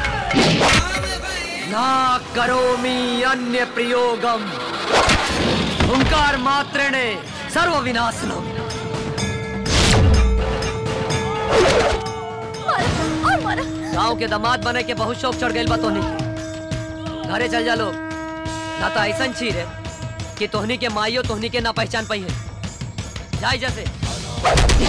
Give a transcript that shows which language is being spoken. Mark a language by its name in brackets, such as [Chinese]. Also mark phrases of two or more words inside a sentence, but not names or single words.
[Sanskrit] ना करोमि अन्य प्रयोगम ओंकार मात्रेणे सर्व विनाशनम। [Bhojpuri] गांव के दामाद बने के बहुत शौक चढ़ गई बा तोहनी। घरे चल जा लोग, ना तो ऐसा चीज है कि तोहनी के माइयो तोहनी के ना पहचान पाई है।